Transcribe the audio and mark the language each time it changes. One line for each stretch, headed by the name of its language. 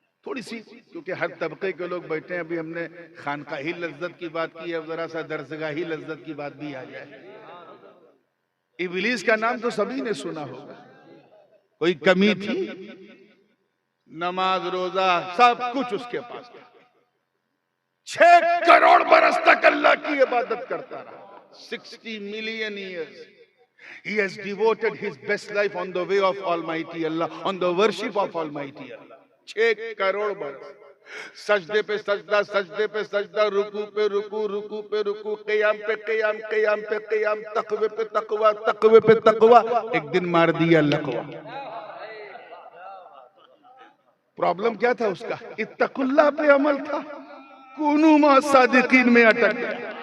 Hindi: थोड़ी सी, क्योंकि हर तबके के लोग बैठे हैं, अभी हमने खानकाही लज्जत की बात की है, जरा सा दरसगाही लज्जत की बात भी आ जाए। इबलीस का नाम तो सभी ने सुना होगा, कोई कमी थी? नमाज रोजा सब कुछ उसके पास था। 6 करोड़ बरस तक अल्लाह की इबादत करता रहा।
English: 60 million years he has devoted his best life on the way of Almighty Allah, on the worship of Almighty Allah।
Hindi: 6 crore बरस सजदे पे सजदा, सजदे पे सजदा, रुकू पे रुकू, रुकू पे रुकू, क़याम पे क़याम, क़याम पे क़याम, तक़वे पे तक़वा, तक़वे पे तक़वा। एक दिन मार दिया लक़वा। प्रॉब्लम क्या था उसका? इत्तक़ुल्लाह पे अमल था,
Arabic: कूनू मा सादिकीन
Hindi: में अटक गया।